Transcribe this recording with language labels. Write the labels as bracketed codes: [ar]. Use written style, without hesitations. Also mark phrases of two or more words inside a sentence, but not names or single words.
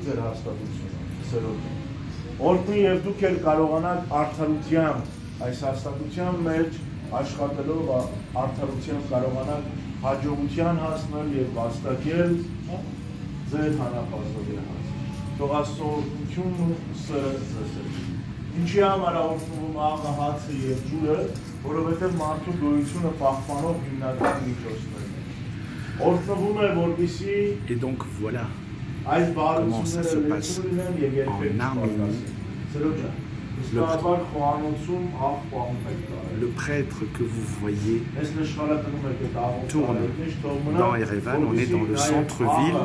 [hy] ձեր հաստատությունը, օրհնի և դուք էլ կարողանաք արդարությամբ այս հաստատության մեջ աշխատելով արդարությամբ կարողանալ հաջողության հասնել և վաստակել ձեր հանապազովի հասնել։ Թող Աստծո օրհնությունն ու սերը ձեզ հետ։ Ինչի համար օրհնվում աղը, հացը և ջուրը, որովհետև մարդու գոյությունը պահպանող հիմնական միջոցներն են։ Օրհնվում է, որպեսզի [fr] Et donc voilà comment ça se passe en Arménie. Le prêtre que vous voyez tourne dans Erevan, on est dans le centre-ville.